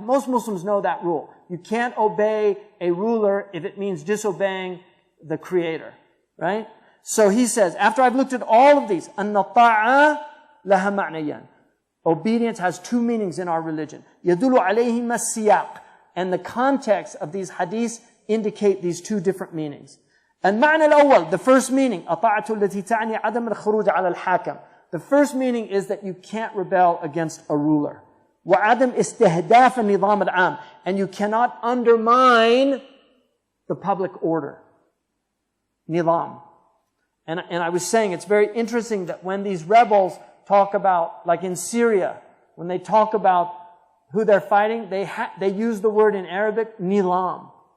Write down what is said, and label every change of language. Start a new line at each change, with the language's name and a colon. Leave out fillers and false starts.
English: Most Muslims know that rule. You can't obey a ruler if it means disobeying the Creator. Right? So he says, after I've looked at all of these,
Arabic: anna ta'a laha ma'nayan.
English: Obedience has 2 meanings in our religion.
Arabic: Yadulu alayhim as-siyaq.
English: And the context of these hadiths indicate these two different meanings.
Arabic: المعنى الأول,
English: the first meaning,
Arabic: الطاعة التي تعني عدم الخروج على الحاكم.
English: The first meaning is that you can't rebel against a ruler.
Arabic: وعدم استهداف النظام العام.
English: And you cannot undermine the public order. Nizam. And I was saying, it's very interesting that when these rebels talk about, like in Syria, when they talk about who they're fighting, they use the word in Arabic, nilam.